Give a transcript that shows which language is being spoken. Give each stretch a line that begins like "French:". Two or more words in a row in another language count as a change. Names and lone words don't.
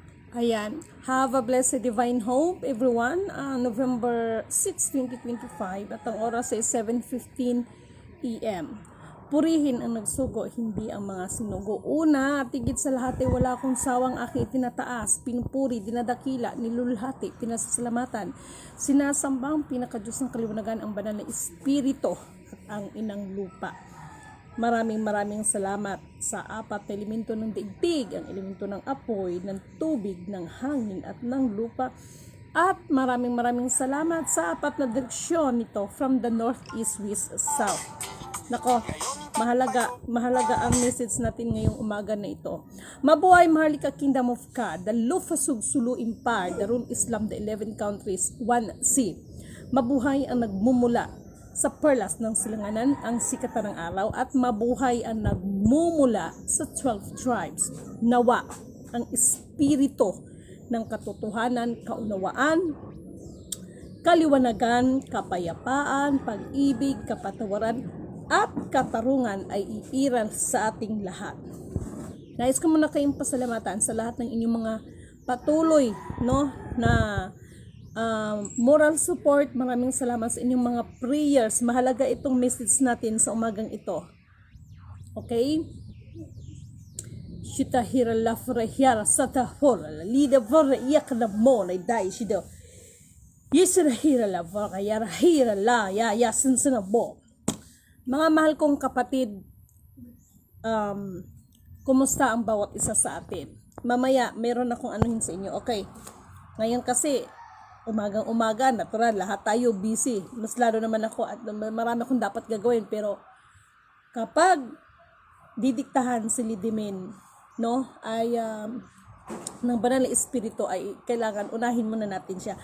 Filipino: Ayan.
English: Have a blessed divine hope, everyone.
Filipino: November 6, 2025 at ang oras ay 7:15 p.m. Purihin ang nagsugo, hindi ang mga sinugo. Una, at higit sa lahat ay wala akong sawang aking tinataas, pinupuri, dinadakila, nilulhati, pinasasalamatan. Sinasambang pinakadiyos ng kaliwanagan ang banal na espiritu at ang inang lupa. Maraming salamat sa apat na elemento ng daigdig, ang elemento ng apoy, ng tubig, ng hangin at ng lupa. At maraming salamat sa apat na direksyon nito
English: from the north, east, west, south.
Filipino: Nako, mahalaga ang message natin ngayong umaga na ito. Mabuhay
English: Maharlika Kingdom of God, the Lufasug Sulu Empire, the Rule Islam, the 11 countries, 1C.
Filipino: Mabuhay ang nagmumula sa perlas ng silanganan, ang sikatan ng araw, at mabuhay ang nagmumula sa 12 tribes. Nawa ang espiritu ng katotohanan, kaunawaan, kaliwanagan, kapayapaan, pag-ibig, kapatawaran, at katarungan ay iiral sa ating lahat. Nais ko muna kayong pasalamatan sa lahat ng inyong mga patuloy na
English: moral support.
Filipino: Maraming salamat sa inyong mga prayers. Mahalaga itong message natin sa umagang ito. Okay? Shita hira la fura hira sata hora la lida fura yak na mo na dai shido. Yisira hira la fura hira la ya sinsina bo. Mga mahal kong kapatid, kumusta ang bawat isa sa atin? Mamaya, meron akong anuhin sa inyo. Okay. Ngayon kasi, umagang-umaga, natural, lahat tayo busy. Mas lalo naman ako at marami akong dapat gagawin. Pero, kapag didiktahan si Lidimin, ay ng banal na espiritu, ay kailangan unahin muna natin siya.